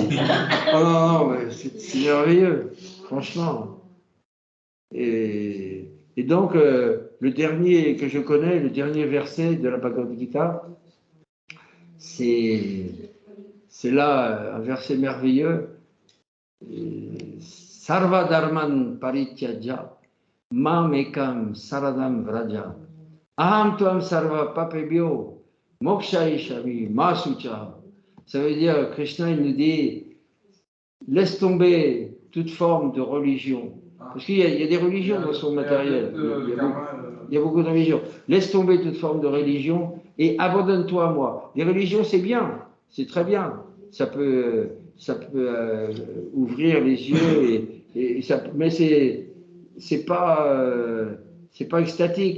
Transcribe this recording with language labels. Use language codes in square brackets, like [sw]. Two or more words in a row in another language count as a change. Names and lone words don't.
[fr] Oh non, mais c'est merveilleux, franchement. Et donc, le dernier que je connais, le dernier verset de la Bhagavad Gita, c'est là un verset merveilleux. [sa] सर्वधर्मान् परित्यज्य मामेकं शरणं व्रज. अहं त्वां सर्वपापेभ्यो मोक्षयिष्यामि मा शुचः. [fr] Ça veut dire, Krishna, il nous dit, laisse tomber toute forme de religion. Parce qu'il y a des religions dans son matériel. Il y a beaucoup de religions. Laisse tomber toute forme de religion et abandonne-toi à moi. Les religions, c'est bien, c'est très bien. Ça peut ouvrir les yeux et ça, mais c'est pas extatique.